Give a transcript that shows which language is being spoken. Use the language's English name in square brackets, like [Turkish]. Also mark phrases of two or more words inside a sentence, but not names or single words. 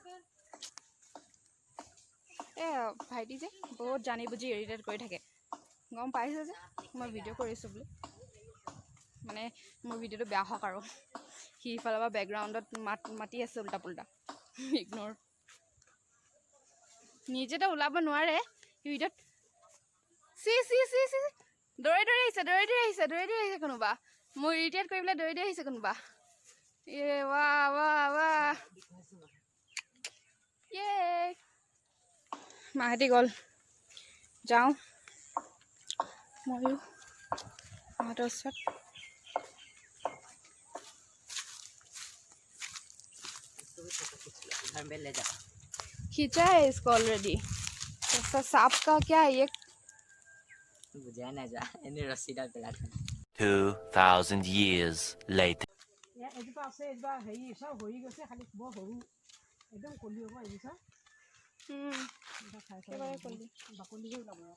[Assamese] ভাইটি যে বহুত জানি বুজি ইৰিটেট কৰি থাকে গম পাইছে যে মই ভিডিঅ' কৰিছোঁ বুলি মানে মোৰ ভিডিঅ'টো বেয়া হওক আৰু সি ইফালৰ পৰা বেকগ্ৰাউণ্ডত মাতি আছে উল্টা পুল্টা ইগন'ৰ নিজেতো ওলাব নোৱাৰে ভিডিঅ'ত চি দৌৰি আহিছে কোনোবা মোৰ ইৰিটেট কৰি পেলাই দৌৰি আহিছে কোনোবা মাহেঁতি গ'ল যাওঁ ময়ো মাহঁতৰ ওচৰত [Hindi] खींचा है इसको ऑलरेडी ऐसा सांप का क्या है ये [Assamese] বুজাই নাই যোৱা এনেই ৰছীডাল পেলাই [English] 2,000 years later. [Assamese] এজোপা আছে এজোপা হেৰি চব সৰি গৈছে খালি বৰ সৰু একদম কলি হ'ব এইবোৰ বাকলিহে ওলাব